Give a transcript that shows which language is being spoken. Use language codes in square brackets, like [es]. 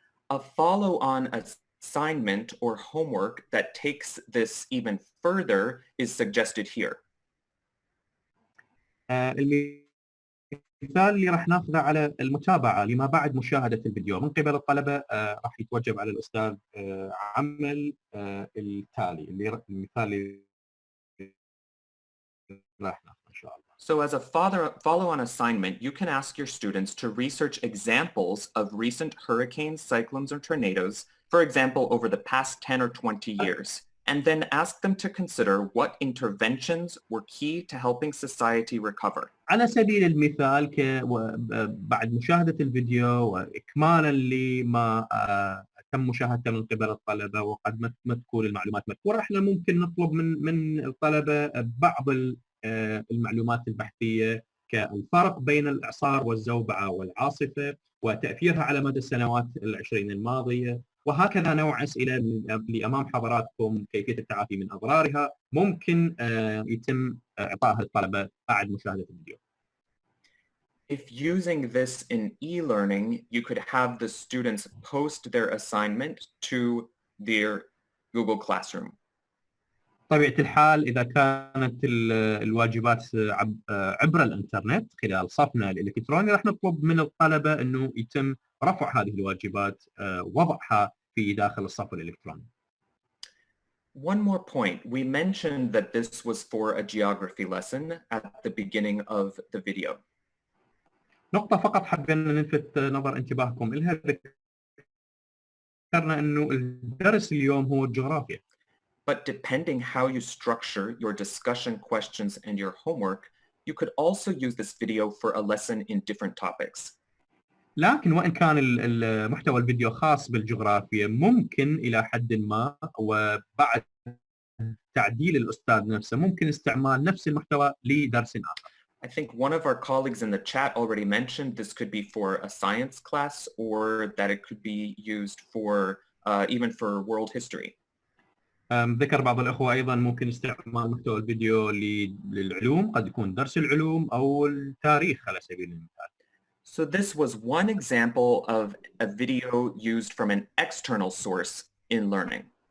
[en] A follow-on assignment or homework that takes this even further is suggested here. [ar] المثال اللي راح ناخذه على المتابعة لما بعد مشاهدة الفيديو من قبل الطلبة، راح يتوجب على الأستاذ عمل التالي. المثال اللي راح ناخذه إن شاء الله. [en] So as a follow-on assignment, you can ask your students to research examples of recent hurricanes, cyclones, or tornadoes, for example, over the past 10 or 20 years, and then ask them to consider what interventions were key to helping society recover. [ar] على سبيل المثال بعد مشاهدة الفيديو وإكمالا لما تم مشاهدته من قبل الطلبة وقد ما تكون المعلومات مذكورة، احنا ممكن نطلب من الطلبة بعض المعلومات البحثية كالفرق بين الإعصار والزوبعة والعاصفة وتأثيرها على مدى السنوات العشرين الماضية، وهكذا نوع أسئلة اللي أمام حضراتكم كيفية التعافي من أضرارها ممكن يتم إعطائها للطلبة بعد مشاهدة الفيديو. [en] If using this in e-learning, you could have the students post their assignment to their Google Classroom. [ar] طبيعة الحال إذا كانت الواجبات عبر الإنترنت خلال صفنا الالكتروني، راح نطلب من الطلبة أنه يتم رفع هذه الواجبات وضعها في داخل الصف الإلكتروني. [en] One more point. We mentioned that this was for a geography lesson at the beginning of the video. [ar] نقطة فقط حابين نلفت نظر انتباهكم إلها، ذكرنا أنه الدرس اليوم هو الجغرافيا. [en] But depending how you structure your discussion questions and your homework, you could also use this video for a lesson in different topics. [ar] لكن وإن كان المحتوى الفيديو خاص بالجغرافيا، ممكن إلى حد ما وبعد تعديل الأستاذ نفسه ممكن استعمال نفس المحتوى لدرس آخر. [en] I think one of our colleagues in the chat already mentioned this could be for a science class or that it could be used for even for world history. [ar] ذكر بعض الأخوة أيضا ممكن استعمال محتوى الفيديو للعلوم، قد يكون درس العلوم أو التاريخ على سبيل المثال. [en] So this was one example of a video used from an external source in learning.